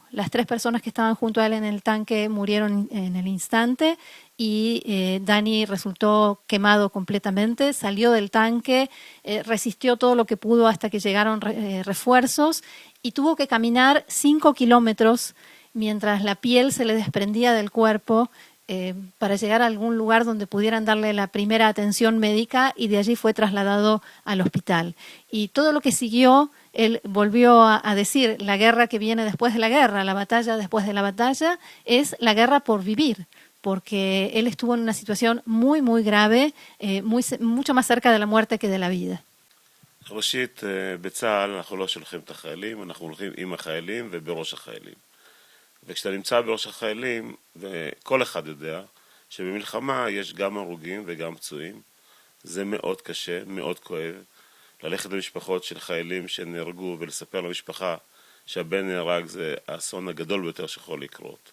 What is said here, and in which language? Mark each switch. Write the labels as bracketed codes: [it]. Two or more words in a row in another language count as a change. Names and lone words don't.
[es] Las 3 personas que estaban junto a él en el tanque murieron en el instante y Dani resultó quemado completamente, salió del tanque, resistió todo lo que pudo hasta que llegaron refuerzos y tuvo que caminar 5 kilómetros mientras la piel se le desprendía del cuerpo para llegar a algún lugar donde pudieran darle la primera atención médica y de allí fue trasladado al hospital. Y todo lo que siguió, él volvió a decir, la guerra que viene después de la guerra, la batalla después de la batalla, es la guerra por vivir, porque él estuvo en una situación muy, muy grave, mucho más cerca de la muerte que de la vida. [he] ראשית, בצה"ל אנחנו לא שולחים את החיילים, אנחנו הולכים עם החיילים ובראש החיילים. וכשאתה נמצא בראש החיילים, וכל אחד יודע שבמלחמה יש גם הרוגים וגם פצועים, זה מאוד קשה, מאוד כואב, ללכת למשפחות של חיילים שנהרגו ולספר למשפחה שהבן נהרג זה האסון הגדול ביותר שיכול לקרות.